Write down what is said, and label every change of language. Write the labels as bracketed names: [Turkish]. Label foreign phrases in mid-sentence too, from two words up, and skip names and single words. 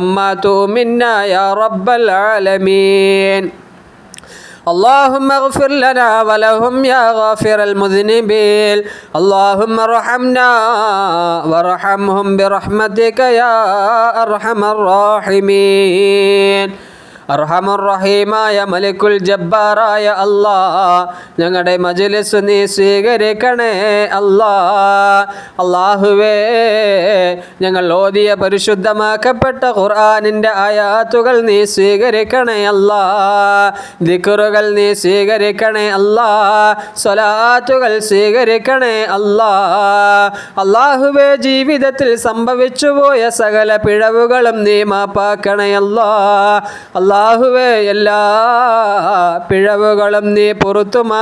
[Arabic] ماتوا منا يا رب العالمين اللهم اغفر لنا ولهم يا غافر المذنبين اللهم ارحمنا وارحمهم برحمتك يا أرحم الراحمين [Malayalam] അർഹമുർറഹീമായ മലിക്കുൽ ജബ്ബാറായ അല്ലാഹ് ഞങ്ങളുടെ മജ്ലിസ് നീ സ്വീകരിക്കണേ അല്ലാഹുവേ ഞങ്ങൾ ഓതിയ പരിശുദ്ധമാക്കപ്പെട്ട ഖുർആനിൻ്റെ ആയാത്തുകൾ നീ സ്വീകരിക്കണേ ദിക്റുകൾ നീ സ്വീകരിക്കണേ സ്വലാത്തുകൾ സ്വീകരിക്കണേ അല്ലാഹുവേ ജീവിതത്തിൽ സംഭവിച്ചുപോയ സകല പിഴവുകളും നീ മാപ്പാക്കണേ അല്ലാഹുവേ എല്ലാ പിഴവുകളും നീ പുറത്തു